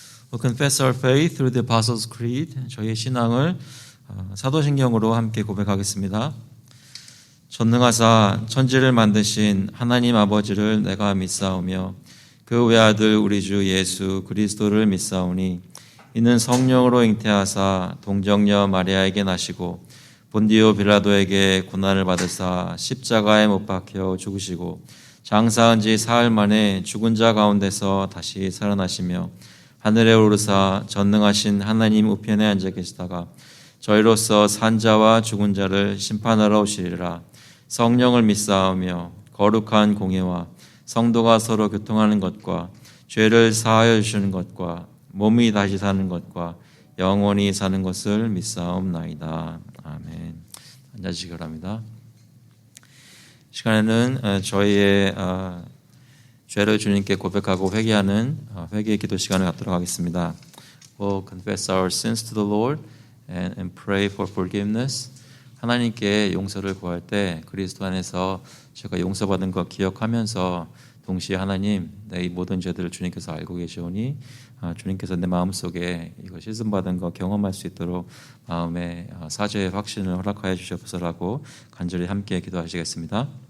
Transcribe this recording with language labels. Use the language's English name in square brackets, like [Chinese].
[English] We'll confess our faith through the Apostles' Creed. [Korean] 저희의 신앙을 사도신경으로 함께 고백하겠습니다. 전능하사 천지를 만드신 하나님 아버지를 내가 믿사오며 그 외아들 우리 주 예수 그리스도를 믿사오니 이는 성령으로 잉태하사 동정녀 마리아에게 나시고 본디오 빌라도에게 고난을 받으사 십자가에 못 박혀 죽으시고 장사한 지 사흘 만에 죽은 자 가운데서 다시 살아나시며 하늘에 오르사 전능하신 하나님 우편에 앉아 계시다가 저희로서 산 자와 죽은 자를 심판하러 오시리라. 성령을 믿사오며 거룩한 공예와 성도가 서로 교통하는 것과 죄를 사하여 주시는 것과 몸이 다시 사는 것과 영원히 사는 것을 믿사옵나이다. 아멘. 앉아주시기 바랍니다. 이 시간에는 저희의 죄를 주님께 고백하고 회개하는 회개 기도 시간을 갖도록 하겠습니다. [English] We'll confess our sins to the Lord and pray for forgiveness. [Korean] 하나님께 용서를 구할 때 그리스도 안에서 제가 용서받은 것 기억하면서 동시에 하나님, 내 이 모든 죄들을 주님께서 알고 계시오니 주님께서 내 마음속에 이거 씻음받은 거 경험할 수 있도록 마음에 사죄의 확신을 허락하여 주시옵소서라고 간절히 함께 기도하시겠습니다.